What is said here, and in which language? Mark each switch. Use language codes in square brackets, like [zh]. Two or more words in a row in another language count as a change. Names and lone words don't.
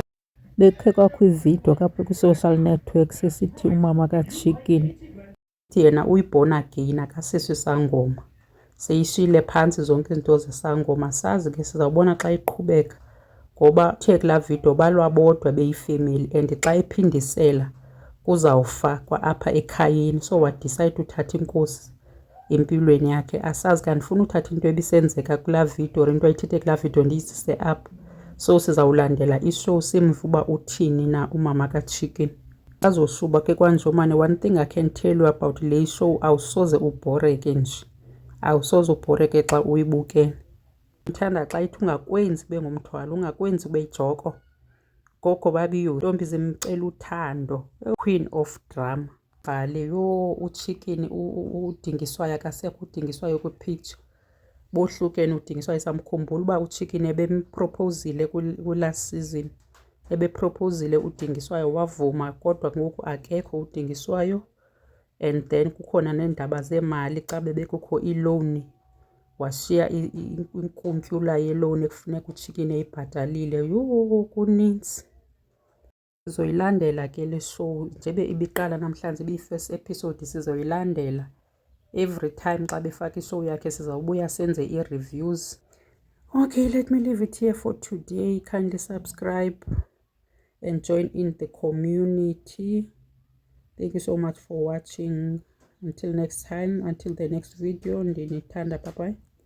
[xh] Bekhe kwakwivideo kapha [en] kwi-social networks [xh] esithi umama kaChicken yena uyibona again akasisi sangoma seyishile phansi zonke izinto zesangoma. Sazi ke sizawubona xa iqhubeka ngoba uthe kulaa video balwabodwa beyifamily and xa iphindisela kuzawufakwa apha ekhayeni. So wadecide uthatha inkosi empilweni yakhe. Asazi kanti ufuna uthatha into ebisenzeka kulaa video or into ayithethe kulaa video ndiyisise apha. So sizawulandela ishow simva uba uthini na umama kaChicken. Azoshuba ke kwanjomane. [en] One thing I can tell you about [xh] le show awusoze ubhoreke nje. Awusoze ubhoreke xa uyibukele. Ngithanda xa ithi ungakwenzi ube ngumthwalo ungakwenzi ube yijoko. Gogo babiyo ntombi zimcela uthando [en] queen of drama. [xh] Bhale uChicken udingiswayo akasekho udingiswayo kwi-pitch bohlukene udingiswayo. Samkhumbula uba uChicken ebemproposile [en] ku-last season [xh] ebeproposile udingiswayo wavuma kodwa ngoku akekho udingiswayo. And then kukhona nendaba zemali xa bebekukho i-loan washiya inkuntyula ye-loan ekufuneka uChicken eyibhatalile. Kuninzi. Sizoyilandela ke le show njebe ibiqala namhlanje [en] ibiyi-first episode. [xh] Sizoyilandela [en] every time [xh] xa befaka ishow yakhe sizawubuya senze i-reviews. [en] Okay, let me leave it here for today. Kindly subscribe and join in the community. Thank you so much for watching. Until next time, until the next video, ndinithanda. Bye bye.